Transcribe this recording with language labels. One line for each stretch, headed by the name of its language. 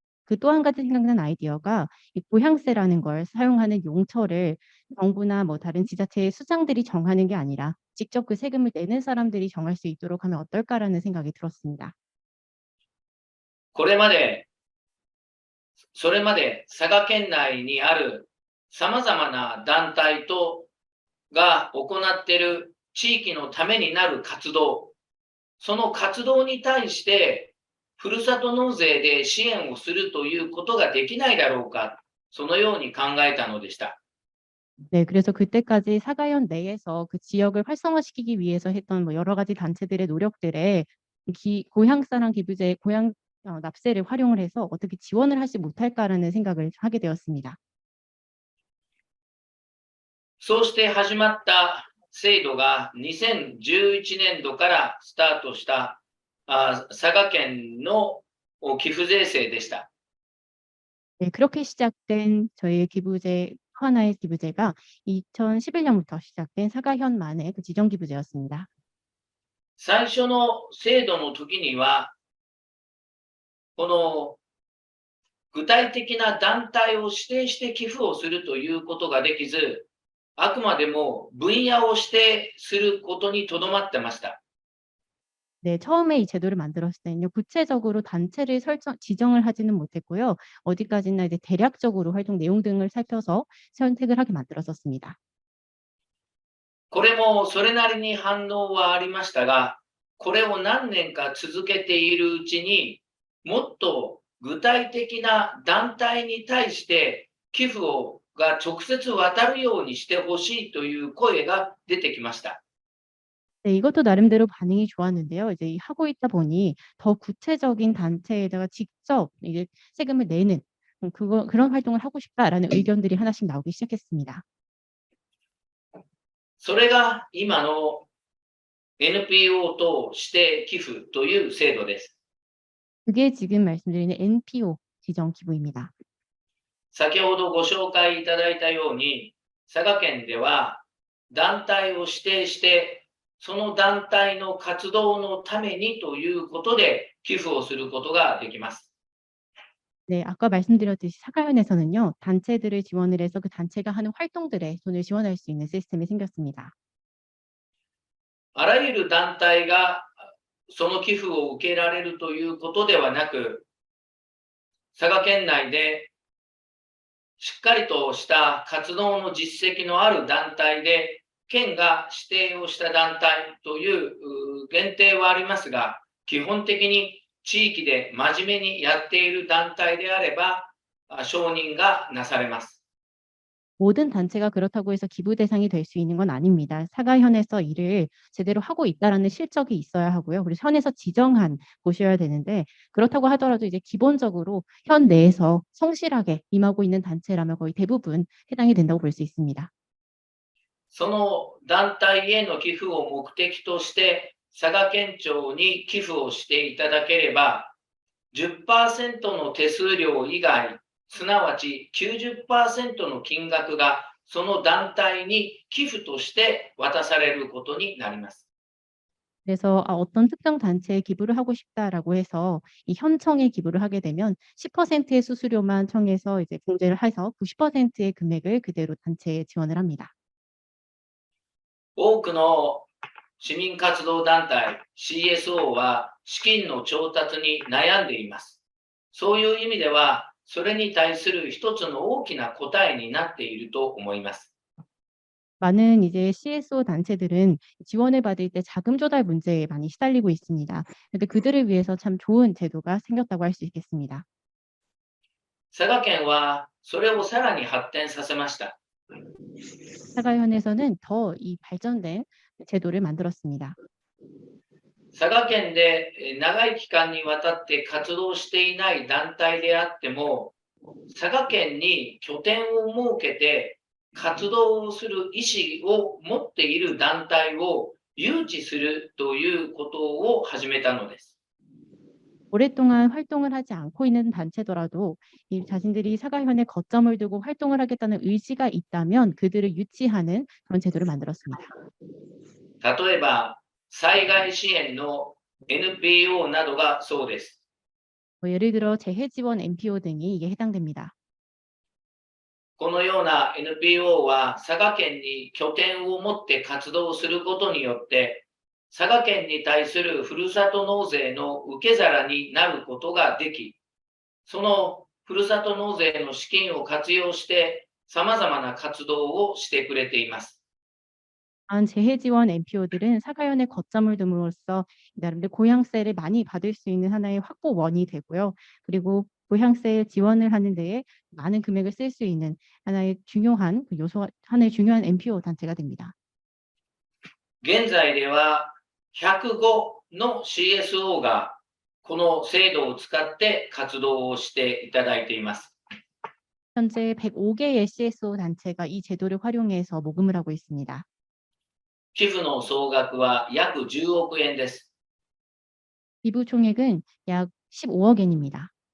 Korean: 그 또 한 가지 생각난 아이디어가 이 고향세라는 걸 사용하는 용처를 정부나 뭐 다른 지자체의 수장들이 정하는 게 아니라 직접 그 세금을 내는 사람들이 정할 수 있도록 하면 어떨까라는 생각이 들었습니다.
Japanese: それまで佐賀県内にあるさまざまな団体が行っている地域のためになる活動、その活動に対してふるさと納税で支援をするということができないだろうか、そのように考えたのでした。
Korean: 네, 그래서 그때까지 사가현 내에서 그 지역을 활성화시키기 위해서 했던 뭐 여러 가지 단체들의 노력들에 고향사랑 기부제, 고향 납세를 활용을 해서 어떻게 지원을 하지 못할까라는 생각을 하게 되었습니다.
Japanese: そうして始まった制度が2011年度からスタートした佐賀県の寄付税制でした。
Korean: 네, 그렇게 시작된 저희의 기부제, 하나의 기부제가 2011년부터 시작된 사가현만의 그 지정 기부제였습니다.
Japanese: 最初の制度の時には、この具体的な団体を指定して寄付をするということができず、あくまでも分野を指定することにとどまってました。
Korean: 네, 처음에 이 제도를 만들었을 때는요, 구체적으로 단체를 지정을 하지는 못했고요. 어디까지나 이제 대략적으로 활동 내용 등을 살펴서 선택을 하게 만들었었습니다.
Japanese: これもそれなりに反応はありましたが、これを何年か続けているうちに、もっと具体的な団体に対して寄付が直接渡るようにしてほしいという声が出てきました。
Korean: 네, 이것도 나름대로 반응이 좋았는데요. 이제 하고 있다 보니 더 구체적인 단체에다가 직접 이제 세금을 내는 그런 활동을 하고 싶다라는 의견들이 하나씩 나오기 시작했습니다.
Japanese: それが今の NPO と指定寄付という制度です。
Korean: 그게 지금 말씀드리는 NPO 지정 기부입니다.
Japanese: 先ほどご紹介いただいたように、佐賀県では団体を指定して、その団体の活動のためにということで寄付をすることができます。
Korean: 네, 아까 말씀드렸듯이 사가현에서는요, 단체들을 지원을 해서 그 단체가 하는 활동들에 돈을 지원할 수 있는 시스템이 생겼습니다.
Japanese: あらゆる団体がその寄付を受けられるということではなく、佐賀県内でしっかりとした活動の実績のある団体で、県が指定をした団体という限定はありますが、基本的に地域で真面目にやっている団体であれば承認がなされます。
Korean: 모든 단체가 그렇다고 해서 기부 대상이 될 수 있는 건 아닙니다. 사가현에서 일을 제대로 하고 있다라는 실적이 있어야 하고요. 그리고 현에서 지정한 곳이어야 되는데, 그렇다고 하더라도 이제 기본적으로 현 내에서 성실하게 임하고 있는 단체라면 거의 대부분 해당이 된다고 볼 수 있습니다.
Japanese: その団体への寄付を目的として佐賀県庁に寄付をしていただければ、 10% の手数料以外、すなわち 90% の金額がその団体に寄付として渡されることになります。
Korean: 그래서 어떤 특정 단체에 기부를 하고 싶다라고 해서 이 현청에 기부를 하게 되면 10%의 수수료만 청해서 이제 공제를 해서 90%의 금액을 그대로 단체에 지원을 합니다.
Japanese: 多くの市民活動団体 CSO は資金の調達に悩んでいます。そういう意味では、それに対する一つの大きな答えになっていると思います。
Korean: 많은 이제 CSO 단체들은 지원을 받을 때 자금 조달 문제에 많이 시달리고 있습니다. 근데 그들을 위해서 참 좋은 제도가 생겼다고 할 수 있겠습니다.
Japanese: 佐賀県はそれをさらに発展させました。
Korean: 사가현에서는 더 이 발전된 제도를 만들었습니다.
Japanese: 佐賀県で長い期間にわたって活動していない団体であっても、佐賀県に拠点を設けて活動をする意思を持っている団体を誘致するということを始めたのです。
Korean: 오랫동안 활동을 하지 않고 있는 단체더라도 이 자신들이 사가현에 거점을 두고 활동을 하겠다는 의지가 있다면 그들을 유치하는 그런 제도를 만들었습니다.
Japanese: 例えば、災害支援の NPO などがそうです。
Korean: 예를 들어 재해지원 NPO 등이 이게 해당됩니다.
Japanese: このような NPO は佐賀県に拠点を持って活動することによって、佐賀県に対するふるさと納税の受け皿になることができ、そのふるさと納税の資金を活用して様々な活動をしてくれています。
Korean: 재해지원 NPO들은 사가현에 거점을 둠으로써 나름대로 고향세를 많이 받을 수 있는 하나의 확보원이 되고요. 그리고 고향세 지원을 하는 데에 많은 금액을 쓸 수 있는 하나의 중요한 하나의 중요한 NPO 단체가 됩니다.
Japanese: 現在では105の CSO がこの制度を使って活動をしていただいています。
Korean: 현재 105개의 CSO 단체가 이 제도를 활용해서 모금을 하고 있습니다.
Japanese: 寄付の総額は約10億円です。
Korean: 기부 총액은 약 15억 엔입니다.